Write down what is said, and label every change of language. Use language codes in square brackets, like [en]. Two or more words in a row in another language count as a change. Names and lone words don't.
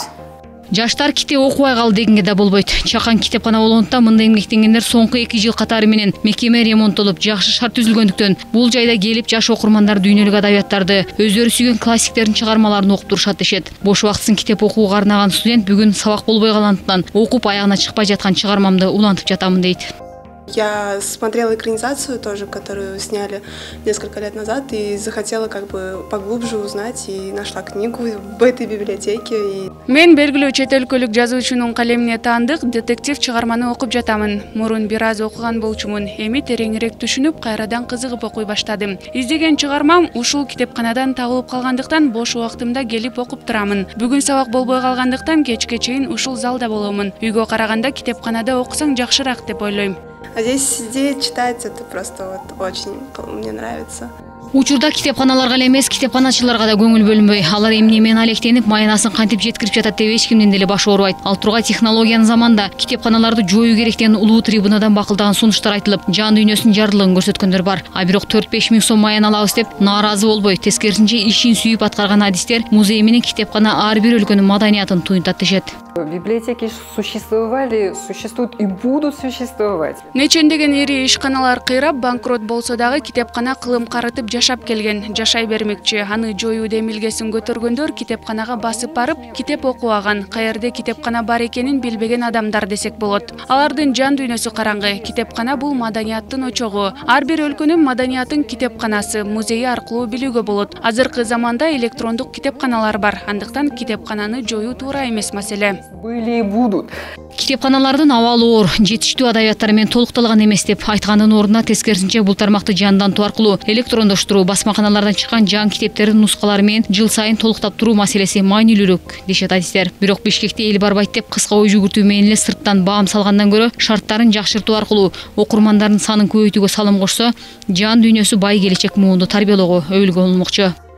[ky] Жаштар китеп окубай калды дегенге да болбойт. Чакан китепкана болгондуктан мындай эмгектенгендер соңку 2 жыл катары менен мекеме ремонттолуп, жакшы шарт түзүлгөндүктөн бул жайда келип жаш окурмандар дүйнөлүк адабияттарды, өздөрү сүйгөн классиктердин чыгармаларын окуп турушат дешет. Бош убактысын китеп окууга арнаган студент бүгүн сабак болбой калгандыктан окуп аягына чыкпай жаткан чыгармамды улантып жатамын дейт. [ru] Я смотрела экранизацию тоже, которую сняли несколько лет назад, и захотела поглубже узнать, и нашла книгу в этой библиотеке. [ky] Мен белгилүү чет өлкөлүк жазуучунун калемине таандык детектив чыгарманы окуп жатамын. Мурун бир аз окуган болчумун. Эми тереңирээк түшүнүп, кайрадан кызыгып окуй баштадым. Издеген чыгармам ушул китепканадан табылып калгандыктан бош убактымда келип окуп турамын. Бүгүн сабак болбой калгандыктан кечке чейин ушул залда боломун. Үйгө караганда китепканада окусаң жакшыраак деп ойлойм. [ru] А здесь сидеть, читать, это просто очень мне нравится. [ky] Учурда китепканаларга эле эмес, китепканачыларга да көңүл бөлүнбөй. Алар эмне менен алектенип, майнасын кантип жеткирип жатат деп эч кимдин деле башы оорубайт. Ал тургай технологиянын заманында китепканаларды жоюу керек деген улуу трибунадан бакылдаган сунуштар айтылып, жан дүйнөсүнүн жардылыгын көрсөткөндөр бар. Бирок 4-5 миң сом маян алабыз деп нааразы болбой, тескерисинче ишин сүйүп аткарган адистер музей менен китепкана ар бир өлкөнүн маданиятын туюнтат дешет. [ru] Библиотеки существовали, существуют и будут существовать. [ky] Нечендеген ири ишканалар кыйрап, банкрот болсо дагы китепкана кылым карытып жашап келген, жашай бермекчи. Аны жоюу демилгесин көтөргөндөр китепканага басып барып, китеп окубаган, каерде китепкана бар экенин билбеген адамдар десек болот. Алардын жан дүйнөсү караңгы. Китепкана бул маданияттын очогу. Ар бир өлкөнүн маданиятын китепканасы, музейи аркылуу билүүгө болот. Азыркы заманда электрондук китепканалар бар. Андыктан китепкананы жоюу туура эмес маселе. [ru] Были и будут. [ky] Китепканалардын абалы оор, жетиштүү адабияттары менен толукталган эмес деп айткандын ордуна тескерисинче бул тармакты жандантуу аркылуу электрондоштуруу, басмаканалардан чыккан жан китептердин нускалары менен жыл сайын толуктап туруу маселеси маанилүүрөөк дешет адистер. Бирок Бишкекте эл барбайт деп кыска ой жүгүртүү менен эле сырттан баам салгандан көрө шарттарын жакшыртуу аркылуу окурмандардын санын көбөйтүүгө салым кошсо, жан дүйнөсү бай келечек муунду тарбиялоого өбүлгө болмокчу.